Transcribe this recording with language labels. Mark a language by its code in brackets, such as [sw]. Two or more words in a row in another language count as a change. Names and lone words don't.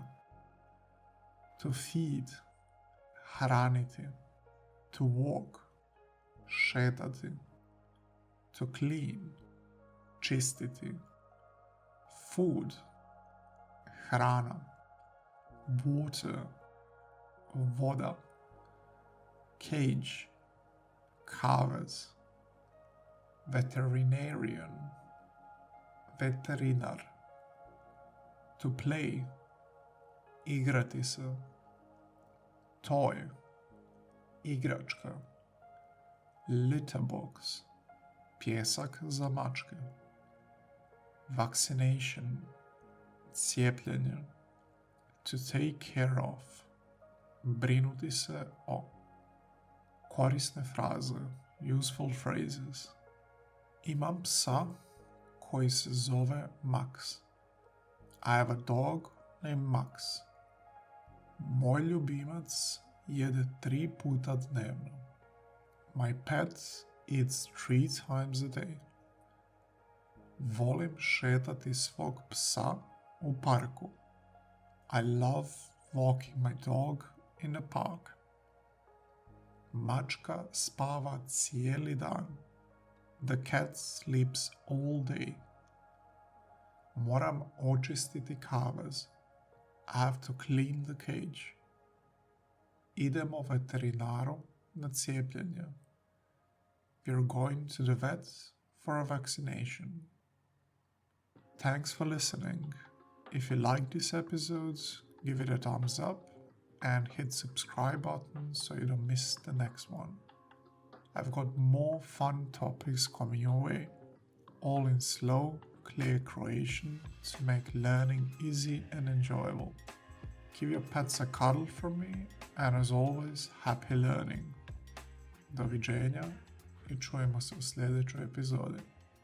[en] To feed, hraniti. To walk, šetati. To clean, čistiti. Food, hrana. Water, [hr] voda. [en] Cage, kavez. Veterinarian, veterinar. To play, [hr] igrati se. [en] Toy, igračka. Litter box, [hr] pjesak za mačke. [en] Vaccination, cijepljenje. To take care of, [hr] brinuti se o. Korisne fraze, [en] useful phrases. [hr] Imam psa koji se zove Max. [en] I have a dog named Max. [hr] Moj ljubimac jede 3 puta dnevno. [en] My pet eats 3 times a day. [hr] Volim šetati svog psa u parku. [en] I love walking my dog in the park. [hr] Mačka spava cijeli dan. [en] The cat sleeps all day. [hr] Moram očistiti kavez. [en] I have to clean the cage. [hr] Idemo veterinaru na cijepljenje. [en] We're going to the vet for a vaccination. Thanks for listening. If you like this episode, give it a thumbs up and hit subscribe button so you don't miss the next one. I've got more fun topics coming your way, all in slow, clear Croatian to make learning easy and enjoyable. Give your pets a cuddle from me, and as always, happy learning. [hr] Doviđenja i čujemo se u sljedećoj epizodi.